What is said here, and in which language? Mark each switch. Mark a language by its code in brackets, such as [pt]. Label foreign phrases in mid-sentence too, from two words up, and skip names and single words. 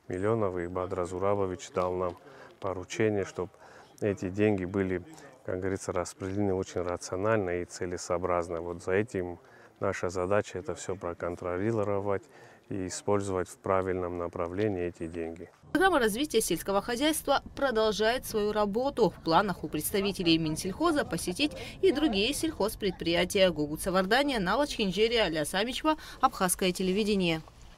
[ru] И Бадра Зурабович дал нам поручения, чтобы эти деньги были, как говорится, распределены очень рационально и целесообразно. Вот за этим наша задача это все проконтролировать и использовать в правильном направлении эти деньги. Программа развития сельского хозяйства продолжает свою работу. В планах у представителей Минсельхоза посетить и другие сельхозпредприятия. Гугут Савардания, Налач Хинджерия, Ля Самичва, Абхазское телевидение.